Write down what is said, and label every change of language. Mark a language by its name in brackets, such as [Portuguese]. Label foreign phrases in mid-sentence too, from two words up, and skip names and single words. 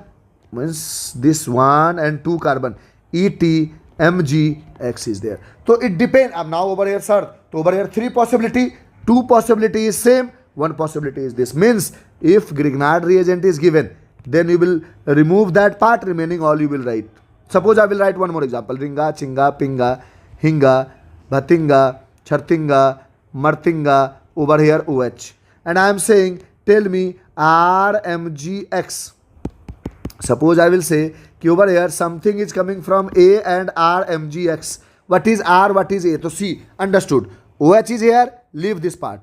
[English] Means this 1 and 2 carbon. ET, MgX is there. So it depends. Now over here, sir. So over here, 3 possibility, 2 possibility is same, 1 possibility is this. Means if Grignard reagent is given, then you will remove that part, remaining all you will write. Suppose I will write one more example. Ringa, chinga, pinga, hinga, bhatinga, chartinga, martinga, over here OH. And I am saying, tell me RMGX. Suppose I will say, कि over here something is coming from A and RMGX. What is R, what is A? So see, understood. OH is here, leave this part.